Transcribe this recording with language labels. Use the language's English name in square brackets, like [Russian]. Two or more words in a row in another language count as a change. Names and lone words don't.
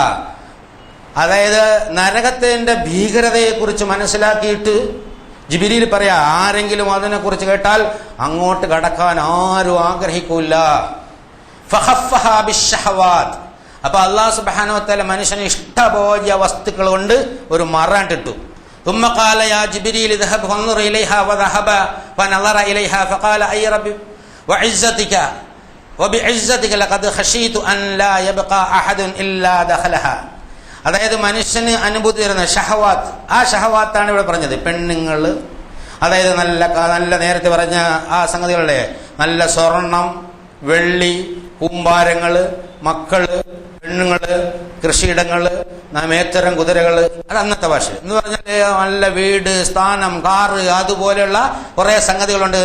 [Malayalam] അതായത് നരകത്തിന്റെ ഭീകരതയെക്കുറിച്ച് മനസ്സിലാക്കിയിട്ട് ജിബ്രീൽ പറയാ, ആരെങ്കിലും അതിനെക്കുറിച്ച് കേട്ടാൽ അങ്ങോട്ട് കടക്കാൻ ആരും ആഗ്രഹിക്കൂല. [Arabic] فحفها بالشهوات. [Malayalam] അപ്പൊ [Arabic] الله سبحانه وتعالى [Malayalam] മനുഷ്യന് ഇഷ്ടബോധ്യ വസ്തുക്കൾ കൊണ്ട് ഒരു മറാണ്ടിട്ടു. [Arabic] ثم قال يا جبريل اذهب فانظر اليها وذهب فنظر اليها فقال اي رب وعزتك وبعزتك لقد خشيت ان لا يبقى احد الا دخلها. [Malayalam] അതായത് മനുഷ്യന് അനുഭൂതി തരുന്ന ഷഹവാത്ത്, ആ ഷഹവാത്താണ് ഇവിടെ പറഞ്ഞത്. പെണ്ണുങ്ങൾ, അതായത് നല്ല നല്ല നേരത്തെ പറഞ്ഞ ആ സംഗതികളെ, നല്ല സ്വർണം, വെള്ളി, കൂമ്പാരങ്ങള്, മക്കള്, പെണ്ണുങ്ങള്, കൃഷിയിടങ്ങള്, മേത്തരം, കുതിരകള്, അത് അന്നത്തെ ഭാഷ എന്ന് പറഞ്ഞാൽ നല്ല വീട്, സ്ഥാനം, കാറ്, അതുപോലെയുള്ള കുറെ സംഗതികളുണ്ട്.